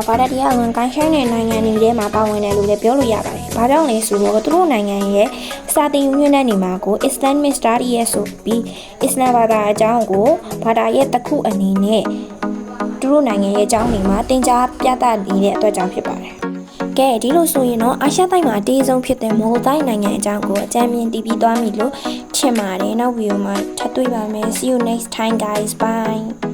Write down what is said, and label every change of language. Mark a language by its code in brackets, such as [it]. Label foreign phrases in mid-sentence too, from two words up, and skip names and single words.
[my] ဘာသာတရားဝင်ကိုင်းရှိုင်းတဲ့နိုင်ငံတွေထဲမှာပါဝင်တယ်လို့လည်းပြောလို့ရပါတယ်။ဘာကြောင့်လဲဆိုတော့သူတို့နိုင်ငံရဲ့စာသင်ယူတဲ့နေမှာကို Islamic Studies ဆိုပြီးအစ္စလာမ်ဘာသာအကြောင်းကိုဘာသာရဲ့တစ်ခုအနေနဲ့သူတို့နိုင်ငံရဲ့အကြောင်းတွေမှာသင်ကြားပြသနေတဲ့အတွက်ကြောင့်ဖြစ်ပါတယ်။ကဲဒီလိုဆိုရင်တော့အာရှတိုက်မှာအတေးဆုံးဖြစ်တဲ့မော်တိုင်းနိုင်ငံအကြောင်းကိုအကြမ်းမြင်တီးပြီးသွားပြီလို့ချင်ပါတယ်နောက်ဗီဒီယိုမှာထပ်တွေ့ပါမယ် [en] See you next time guys bye